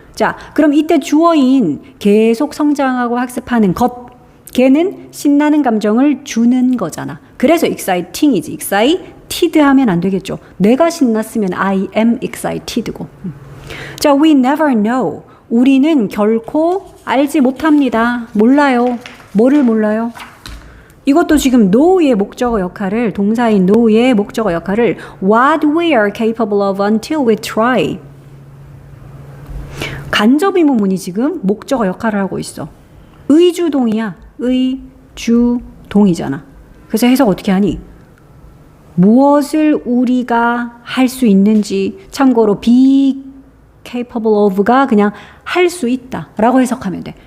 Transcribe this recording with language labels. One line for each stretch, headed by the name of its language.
Korean: 자, 그럼 이때 주어인 계속 성장하고 학습하는 것, 걔는 신나는 감정을 주는 거잖아. 그래서 exciting이지. excited 하면 안 되겠죠. 내가 신났으면
English: I am excited고. 자, we never know.
Korean: 우리는 결코 알지 못합니다. 몰라요. 뭐를 몰라요? 이것도 지금 know의 목적어 역할을, 동사인 know의 목적어 역할을
English: what we are capable of until we try.
Korean: 간접 의문문이 지금 목적어 역할을 하고 있어. 의주동이야. 의주동이잖아. 그래서 해석 어떻게 하니? 무엇을 우리가 할 수 있는지, 참고로 be capable of가 그냥 할 수 있다 라고 해석하면 돼.